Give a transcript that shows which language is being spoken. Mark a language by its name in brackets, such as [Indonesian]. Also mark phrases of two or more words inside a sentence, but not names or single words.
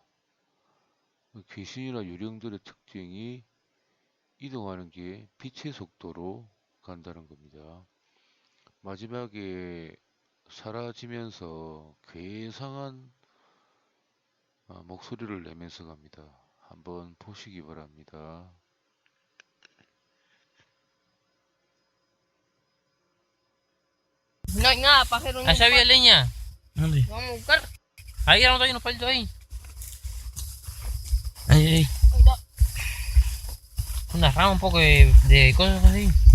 [Korean] 귀신이나 유령들의 특징이 이동하는 게 빛의 속도로 간다는 겁니다. 마지막에 사라지면서 괴상한 목소리를 내면서 갑니다. 한번 보시기 바랍니다. [Spanish] No hay nada, pajero. Allá había leña. ¿Dónde? Vamos a buscar. Ahí ya no hay unos palitos ahí. Ahí, ahí. Ahí está. Una rama, un poco de cosas así.